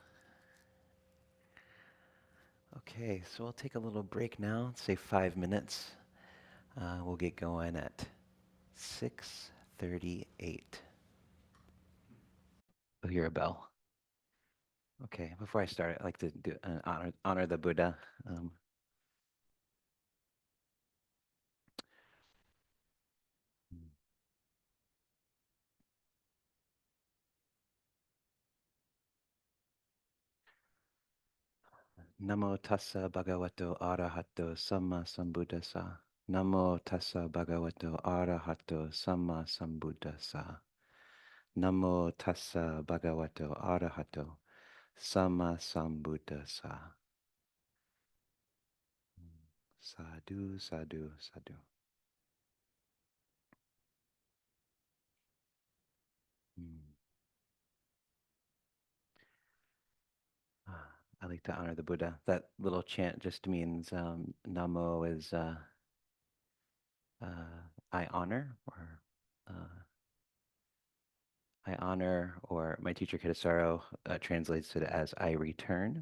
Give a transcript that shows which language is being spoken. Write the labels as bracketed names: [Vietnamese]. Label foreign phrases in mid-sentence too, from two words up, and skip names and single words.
[English] Okay, so we'll take a little break now, say 5 minutes. We'll get going at 6:38. We'll hear a bell. Okay, before I start, I'd like to do honor the Buddha. [Pali] Um, Namo tassa bhagavato arahato samma sambuddhassa. Namo tassa bhagavato arahato samma sambuddhassa. Namo tassa bhagavato arahato samma sambuddhassa. Sadhu, sadhu, sadhu. Mm. [English] I like to honor the Buddha. That little chant just means Namo is I honor, or I honor, or my teacher Kittasaro translates it as I return.